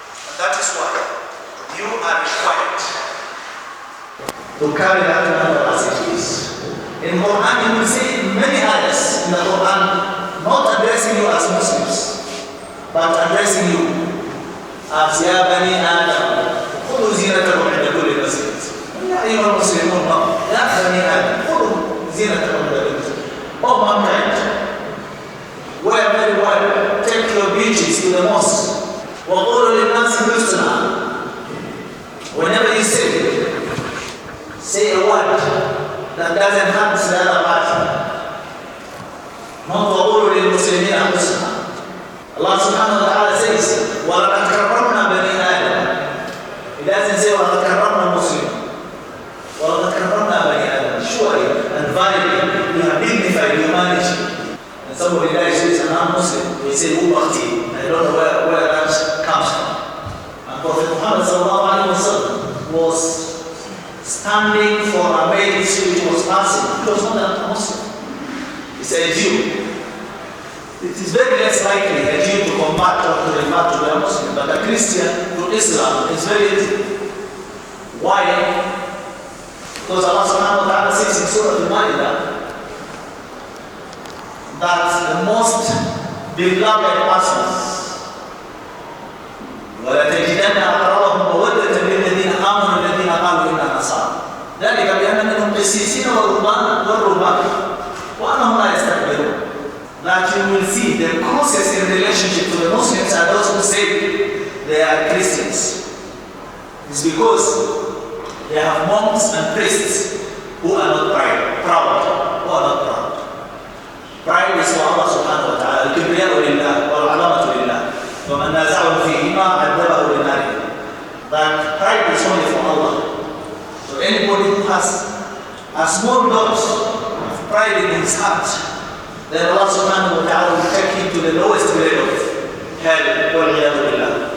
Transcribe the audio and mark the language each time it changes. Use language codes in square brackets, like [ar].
[en] And that is why you are required to carry that mantle as it is. In Quran, you will see many ayahs in the Quran not addressing you as Muslims, but addressing you as Ya Bani Adam, [ar] خذوا زينتكم عند كل مسجد. يا أيها المسلمون يا بني آدم خذوا زينتكم عند كل مسجد. [en] Oh mankind, wear very well, take your beauties to the mosque. [ar] وقولوا للناس حسنا. [en] Whenever you say a word that doesn't hurt the other party. [ar] وقولوا للمسلمين حسنا. [en] Allah subhanahu wa ta'ala says, [ar] وَلَقَدْ كَرَّمْنَا بَنِي آدَمَ. [en] It doesn't say, [ar] وَلَقَدْ كَرَّمْنَا [en] Muslim. [ar] وَلَقَدْ كَرَّمْنَا بَنِي آدَم. [en] Surely and validly, you have dignified humanity. And somebody dies who is a non-Muslim, they say, Ubakti. I don't know where that comes from. And Prophet Muhammad sallallahu alayhi wa sallam was standing for a maid which was passing. He was not a Muslim. He said, Jew. It is very less likely a Jew to convert or to revert to a Muslim, but a Christian to Islam is very easy. Why? Because Allah subhanahu wa ta'ala says in Surah Al-Ma'idah that the most beloved persons [ar] وَلَتَجِدَنَّ أَقْرَبَهُمْ مَوَدَّةً لِلَّذِينَ آمَنُوا الَّذِينَ قَالُوا إِنَّا نَصَارَى ذَلِكَ بِأَنَّ مِنْهُمْ قِسِّيسِينَ وَالرُّهْبَانَ وَأَنَّهُمْ لَا يَسْتَكْبِرُونَ. [en] That you will see the closest in relationship to the Muslims are those who say they are Christians. It's because they have monks and priests who are not proud. Who are not proud. Pride is for Allah subhanahu wa ta'ala. [ar] الكبرياء لله والعظمة لله. ومن نازعه فيهما عذبه بالنار. [en] That pride is only for Allah. So anybody who has a small dot of pride in his heart, then Allah subhanahu wa ta'ala will take him to the lowest grade of hell.